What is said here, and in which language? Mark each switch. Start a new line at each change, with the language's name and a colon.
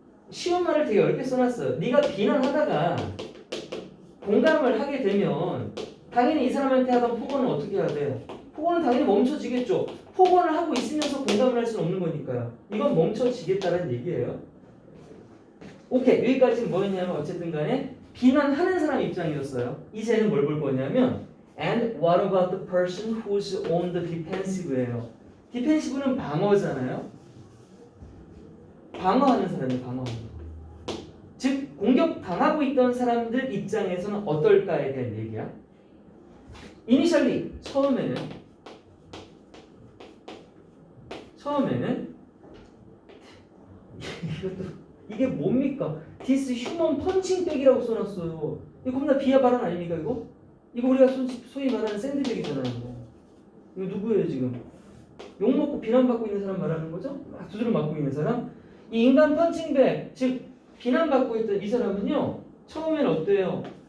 Korean: 쉬운 말을 되게 어렵게 써놨어요. 네가 비난하다가 공감을 하게 되면 당연히 이 사람한테 하던 폭언은 어떻게 해야 돼? 폭언은 당연히 멈춰지겠죠. 폭언을 하고 있으면서 공감을 할 수는 없는 거니까요. 이건 멈춰지겠다는 얘기예요. 오케이, 여기까지는 뭐였냐면 어쨌든 간에 비난하는 사람 입장이었어요.
English: 이제는 뭘 볼 거냐면 And what about the person who's on the defensive예요.
Korean: 디펜시브는 방어잖아요. 방어하는 사람이 방어하는 거. 즉 공격당하고 있던 사람들 입장에서는 어떨까에 대한 얘기야. Initially 처음에는 이게 뭡니까?
English: This human punching bag이라고
Korean: 써놨어요. 이거 겁나 비하 발언 아닙니까 이거? 이거 우리가 소위 말하는 샌드백이잖아요. 이거 누구예요 지금? 욕먹고 비난받고 있는 사람 말하는 거죠? 막 두드려 맞고 있는 사람? 이 인간 펀칭백, 즉 비난받고 있던 이 사람은요 처음에는 어때요?